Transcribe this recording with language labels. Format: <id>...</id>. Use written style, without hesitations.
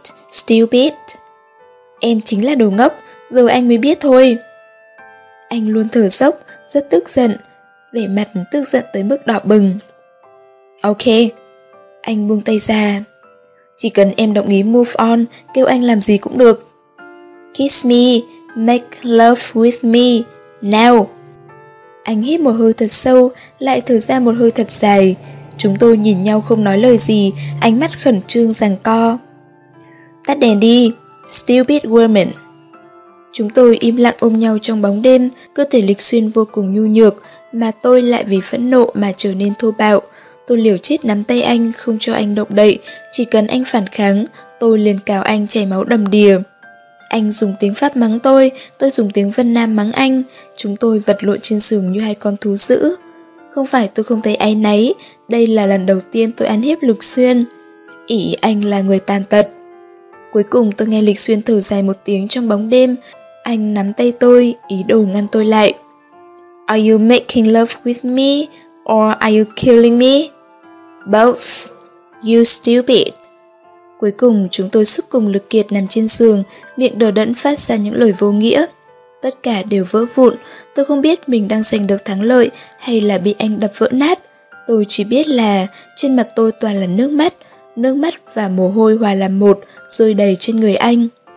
<en>Stupid.</en> <vi>Em chính là đồ ngốc, rồi anh mới biết thôi. Anh luôn thở dốc, rất tức giận, vẻ mặt tức giận tới mức đỏ bừng.</vi> <en>Ok,</en> <vi>anh buông tay ra. Chỉ cần em đồng ý</vi> <en>move on,</en> <vi>kêu anh làm gì cũng được.</vi> <en>Kiss me, make love with me, now.</en> <vi>Anh hít một hơi thật sâu, lại thở ra một hơi thật dài. Chúng tôi nhìn nhau không nói lời gì, ánh mắt khẩn trương giằng co. Tắt đèn đi,</vi> <en>stupid woman.</en> <vi>Chúng tôi im lặng ôm nhau trong bóng đêm, cơ thể Lịch Xuyên vô cùng nhu nhược, mà tôi lại vì phẫn nộ mà trở nên thô bạo. Tôi liều chết nắm tay anh, không cho anh động đậy, chỉ cần anh phản kháng, tôi liền cào anh chảy máu đầm đìa. Anh dùng tiếng Pháp mắng tôi dùng tiếng Vân Nam mắng anh, chúng tôi vật lộn trên giường như hai con thú dữ. Không phải tôi không thấy áy náy, đây là lần đầu tiên tôi ăn hiếp Lục Xuyên. Ỷ anh là người tàn tật. Cuối cùng tôi nghe Lịch Xuyên thở dài một tiếng trong bóng đêm, anh nắm tay tôi, ý đồ ngăn tôi lại.</vi> <en>Are you making love with me or are you killing me? Both. You stupid.</en> <vi>Cuối cùng chúng tôi sức cùng lực kiệt nằm trên giường, miệng đờ đẫn phát ra những lời vô nghĩa. Tất cả đều vỡ vụn, tôi không biết mình đang giành được thắng lợi hay là bị anh đập vỡ nát. Tôi chỉ biết là trên mặt tôi toàn là nước mắt và mồ hôi hòa làm một, rơi đầy trên người anh.</vi>